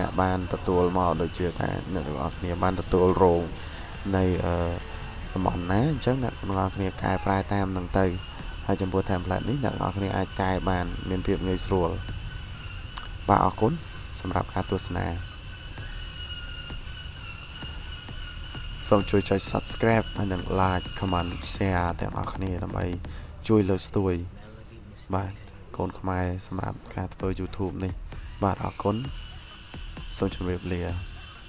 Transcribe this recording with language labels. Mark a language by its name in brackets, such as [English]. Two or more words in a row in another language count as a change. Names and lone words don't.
[Khmer] អ្នកបានទទួលមកដូចជាថាអ្នកទាំងអស់គ្នាបានទទួលរងនៃតំបន់ណាអញ្ចឹងអ្នកទាំងអស់គ្នាកែប្រែតាមនឹងទៅហើយចំពោះ template នេះអ្នកទាំងអស់គ្នាអាចកែបានមានភាពងាយស្រួលបាទអរគុណសម្រាប់ការទស្សនា សូមជួយចុច subscribe ហើយនិង [English] like comment share [Khmer] ទាំងអស់គ្នាដើម្បីជួយលើកស្ទួយបាទកូនខ្មែរសម្រាប់ការធ្វើ YouTube នេះបាទអរគុណសូមជម្រាបលា